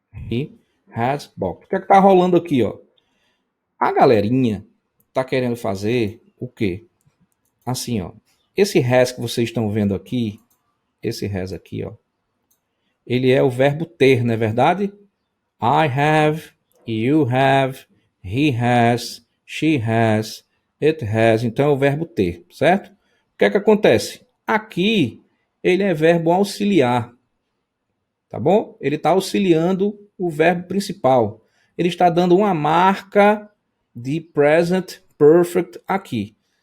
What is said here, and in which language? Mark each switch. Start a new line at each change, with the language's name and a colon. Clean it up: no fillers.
English: He has bought.
Portuguese: O que é que tá rolando aqui, ó? A galerinha tá querendo fazer o quê? Assim, ó. Esse has que vocês estão vendo aqui, esse has aqui, ó, ele é o verbo ter, não é verdade?
English: I have, you have, he has, she has, it has.
Portuguese: Então é o verbo ter, certo? O que é que acontece? Aqui ele é verbo auxiliar, tá bom? Ele está auxiliando o verbo principal. Ele está dando uma marca de present perfect aqui.